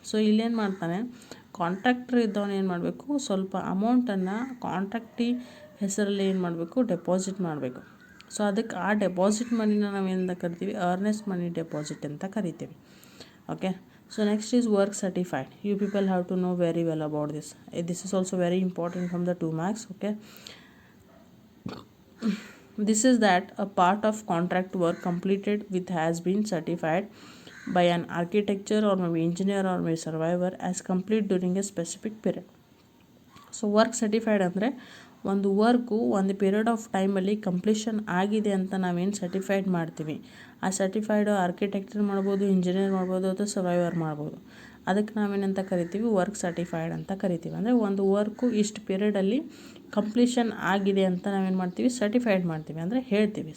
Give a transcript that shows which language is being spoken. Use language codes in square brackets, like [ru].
[kn] So ಇಲ್ಲೇನು ಮಾಡ್ತಾನೆ, contractor ಇದ್ದವನು ಏನು ಮಾಡಬೇಕು, ಸ್ವಲ್ಪ ಅಮೌಂಟನ್ನು ಕಾಂಟ್ರಾಕ್ಟಿ ಹೆಸರಲ್ಲಿ ಏನು ಮಾಡಬೇಕು, ಡೆಪಾಸಿಟ್ ಮಾಡಬೇಕು. ಸೊ ಅದಕ್ಕೆ ಆ ಡೆಪಾಸಿಟ್ ಮನಿನ ನಾವೇನಂತ ಕರಿತೀವಿ, ಅರ್ನೆಸ್ಟ್ ಮನಿ ಡೆಪಾಸಿಟ್ ಅಂತ ಕರಿತೀವಿ. [en] Okay, so next is work certified. You people have to know very well about this. This is also very important from the 2 marks. Okay, this is that a part of contract work completed with has been certified by an architecture or maybe engineer or maybe surveyor as complete during a specific period. [kn] So work certified ಅಂದರೆ ಒಂದು work ಒಂದು period of ಟೈಮಲ್ಲಿ completion ಆಗಿದೆ ಅಂತ ನಾವೇನು certified ಮಾಡ್ತೀವಿ, ಆ certified architecture ಮಾಡ್ಬೋದು, ಇಂಜಿನಿಯರ್ ಮಾಡ್ಬೋದು, ಅಥವಾ ಸರ್ವೈವರ್ ಮಾಡ್ಬೋದು. ಅದಕ್ಕೆ ನಾವೇನಂತ ಕರಿತೀವಿ, ವರ್ಕ್ ಸರ್ಟಿಫೈಡ್ ಅಂತ ಕರಿತೀವಿ. ಅಂದರೆ ಒಂದು ವರ್ಕು ಇಷ್ಟು ಪೀರಿಯಡಲ್ಲಿ ಕಂಪ್ಲೀಷನ್ ಆಗಿದೆ ಅಂತ ನಾವೇನು ಮಾಡ್ತೀವಿ, ಸರ್ಟಿಫೈಡ್ ಮಾಡ್ತೀವಿ, ಅಂದರೆ ಹೇಳ್ತೀವಿ.